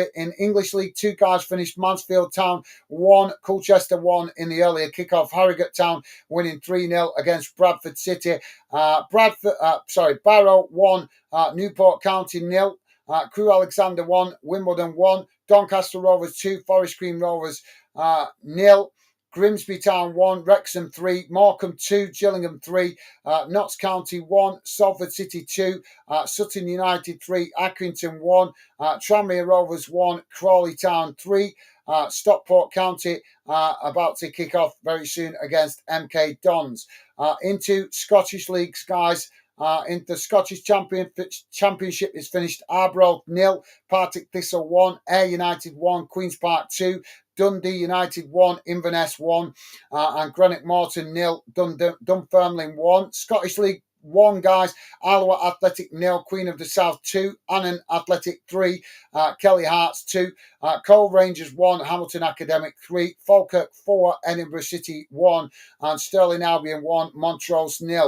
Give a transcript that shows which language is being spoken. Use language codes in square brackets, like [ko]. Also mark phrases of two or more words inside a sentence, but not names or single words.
[en] In English League 2, guys, finished Mansfield Town 1, Colchester 1 in the earlier kickoff. Harrogate Town winning 3-0 against Bradford City. Barrow 1, Newport County 0. Crewe Alexander 1, Wimbledon 1, Doncaster Rovers 2, Forest Green Rovers 0. Grimsby Town 1, Wrexham 3, Morecambe 2, Gillingham 3, Notts County 1, Salford City 2, Sutton United 3, Accrington 1, Tranmere Rovers 1, Crawley Town 3, Stockport County about to kick off very soon against MK Dons. Into Scottish leagues, guys. In the Scottish Championship is finished. Arbroath 0, Partick Thistle 1, Ayr United 1, Queen's Park 2, Dundee United 1, Inverness 1, and Greenock Morton 0, Dunfermline 1. Scottish League 1, guys, Alloa Athletic 0, Queen of the South 2, Annan Athletic 3, Kelly Hearts 2, Cove Rangers 1, Hamilton Academic 3, Falkirk 4, Edinburgh City 1, and Stirling Albion 1, Montrose 0.